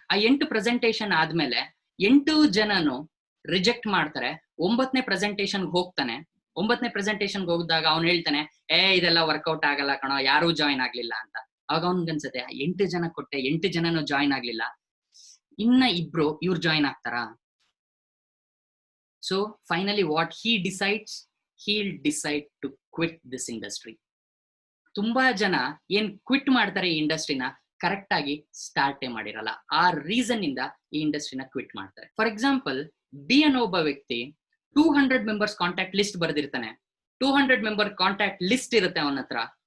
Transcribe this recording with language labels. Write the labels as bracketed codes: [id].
[kn] ಆ 8 ಪ್ರೆಸೆಂಟೇಶನ್ ಆದ್ಮೇಲೆ 8 ಜನನು ರಿಜೆಕ್ಟ್ ಮಾಡ್ತಾರೆ. 9ನೇ ಪ್ರೆಸೆಂಟೇಶನ್ ಹೋಗ್ತಾನೆ. 9ನೇ ಪ್ರೆಸೆಂಟೇಶನ್ ಹೋಗಿದಾಗ ಅವ್ನು ಹೇಳ್ತಾನೆ, ಇದೆಲ್ಲ ವರ್ಕೌಟ್ ಆಗಲ್ಲ ಕಣೋ, ಯಾರು ಜಾಯಿನ್ ಆಗ್ಲಿಲ್ಲ ಅಂತ. ಅವಾಗ ಅವ್ನ್ಗನ್ಸುತ್ತೆ 8 ಜನ ಕೊಟ್ಟೆ, 8 ಜನನು ಜಾಯಿನ್ ಆಗ್ಲಿಲ್ಲ, ಇನ್ನ ಇಬ್ರು ಇವ್ರು ಜಾಯಿನ್ ಆಗ್ತಾರಾ? [en] So finally what he decides, he'll decide to quit this industry. [kn] ತುಂಬಾ ಜನ ಏನ್ ಕ್ವಿಟ್ ಮಾಡ್ತಾರೆ ಈ ಇಂಡಸ್ಟ್ರಿನ, ಕರೆಕ್ಟ್ ಆಗಿ ಸ್ಟಾರ್ಟೇ ಮಾಡಿರಲ್ಲ. ಆ ರೀಸನ್ ಇಂದ ಈ ಇಂಡಸ್ಟ್ರಿನ ಕ್ವಿಟ್ ಮಾಡ್ತಾರೆ. ಫಾರ್ ಎಕ್ಸಾಂಪಲ್, ಬಿ ಅನ್ನೋ ಒಬ್ಬ ವ್ಯಕ್ತಿ 200 members contact list ಬರೆದಿರ್ತಾನೆ. 200 member contact list ಇರುತ್ತೆ ಅವನ ಹತ್ರ.